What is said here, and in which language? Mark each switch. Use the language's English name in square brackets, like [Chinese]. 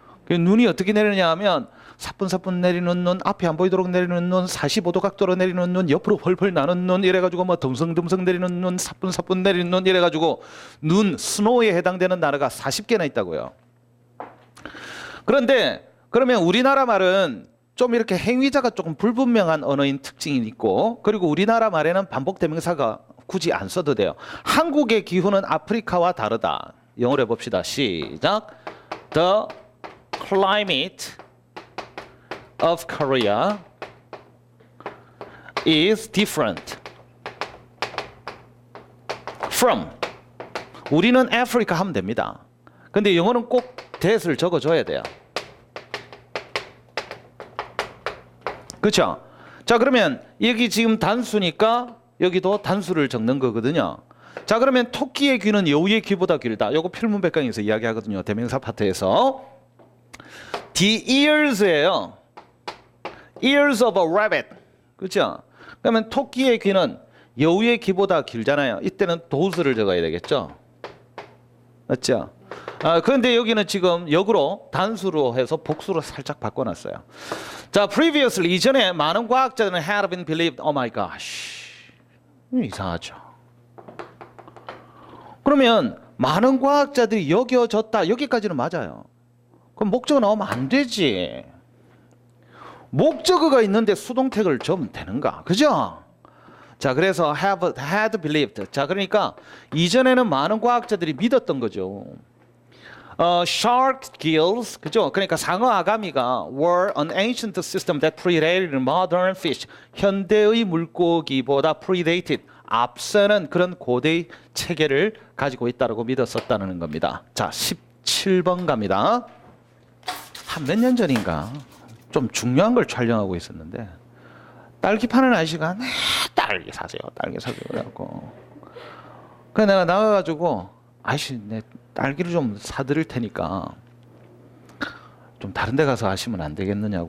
[Korean] 눈이 어떻게 내리느냐 하면 사뿐사뿐 내리는 눈, 앞이 안 보이도록 내리는 눈, 45도 각도로 내리는 눈, 옆으로 펄펄 나는 눈, 이래가지고 뭐 듬성듬성 내리는 눈, 사뿐사뿐 내리는 눈, 이래가지고 눈, 스노우에 해당되는 단어가 40개나 있다고요. 그런데 그러면 우리나라 말은 좀 이렇게 행위자가 조금 불분명한 언어인 특징이 있고, 그리고 우리나라 말에는 반복 대명사가 굳이 안 써도 돼요. 한국의 기후는 아프리카와 다르다. 영어로 해봅시다. 시작. [English] The climate of Korea is different from. [Korean] 우리는 아프리카 하면 됩니다. 근데 영어는 꼭 that을 적어줘야 돼요. 그렇죠? 자, 그러면 여기 지금 단수니까 여기도 단수를 적는 거거든요. 자, 그러면 토끼의 귀는 여우의 귀보다 길다. 요거 필문백강에서 이야기하거든요. 대명사 파트에서. [English] The ears [Korean] 예요. [English] Ears of a rabbit. [Korean] 그렇죠? 그러면 토끼의 귀는 여우의 귀보다 길잖아요. 이때는 does를 적어야 되겠죠? 맞죠? 그런데 여기는 지금 역으로 단수로 해서 복수로 살짝 바꿔놨어요. 자, previously 이전에 많은 과학자들은 [English] had been believed. Oh my gosh, [Korean] 이상하죠. 그러면 많은 과학자들이 여겨졌다. 여기까지는 맞아요. 그럼 목적어 나오면 안 되지. 목적어가 있는데 수동태를 적으면 되는가? 그죠? 자, 그래서 had believed. 자, 그러니까 이전에는 많은 과학자들이 믿었던 거죠. [English] Shark gills, [Korean] 그죠? 그러니까 상어 아가미가 [English] were an ancient system that predated modern fish. [Korean] 현대의 물고기보다 predated, 앞서는 그런 고대의 체계를 가지고 있다고 믿었었다는 겁니다. 자, 17번 갑니다. 한 몇 년 전인가 좀 중요한 걸 촬영하고 있었는데 딸기 파는 아저씨가 딸기 사세요, 딸기 사세요 그래갖고 그래서 내가 나가가지고 아저씨 내 딸기를 좀 사드릴 테니까 좀 다른 데 가서 하시면 안 되겠느냐고.